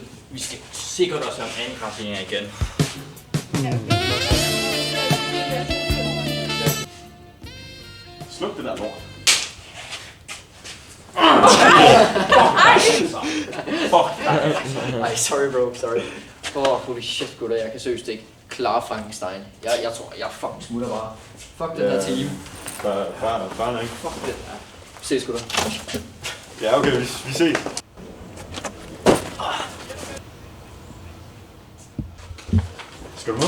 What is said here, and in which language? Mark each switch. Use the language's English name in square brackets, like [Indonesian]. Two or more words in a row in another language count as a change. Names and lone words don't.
[Danish] Vi skal sikkert også have andenkraftinger igen. Sluk det der lort. Fuck dig. Ej, [English] sorry, bro, sorry. Holy shit, [Danish] gutter, jeg kan seriøst ikke klare Frankenstein. Jeg tror, jeg fucking smutter bare. Fuck den her team. Bare nok. Fuck det. Ja. Ses, gutter. Ja, okay, vi ses. Skal du med?